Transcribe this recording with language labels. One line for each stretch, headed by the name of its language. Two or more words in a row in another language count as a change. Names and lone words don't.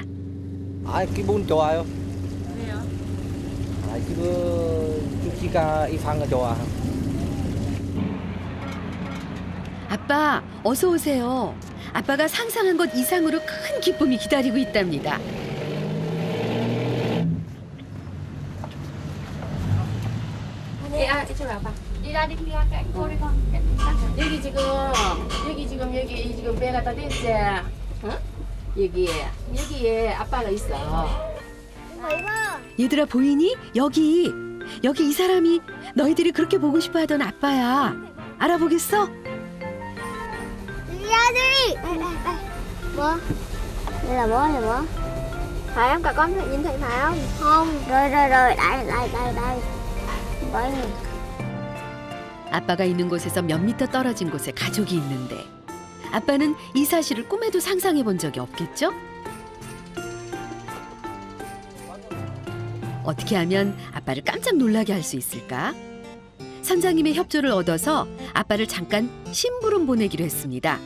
Korean: 기분 좋아요. 왜요? 지금 육지가 이상하게 좋아. 아빠, 어서 오세요. 아빠가 상상한 것 이상으로 큰 기쁨이 기다리고 있답니다.
Vietnamese: Đi ra, đi cho bà. Đi ra đi con cạnh cô đi con.
Korean: 여기 지금 배가 다 됐지? 어? 여기에 아빠가 있어. 얘들아 보이니? 여기 이 사람이 너희들이 그렇게 보고 싶어 하던 아빠야. 알아보겠어?
Vietnamese: Bố. Đây là bố nè bố. Phải không? Cả con nhìn thấy phải không? Không. Rồi. Đây. Bố nhìn.
Korean: 아빠가 있는 곳에서 몇 미터 떨어진 곳에 가족이 있는데 아빠는 이 사실을 꿈에도 상상해 본 적이 없겠죠? 어떻게 하면 아빠를 깜짝 놀라게 할 수 있을까? 선장님의 협조를 얻어서 아빠를 잠깐 심부름 보내기로 했습니다.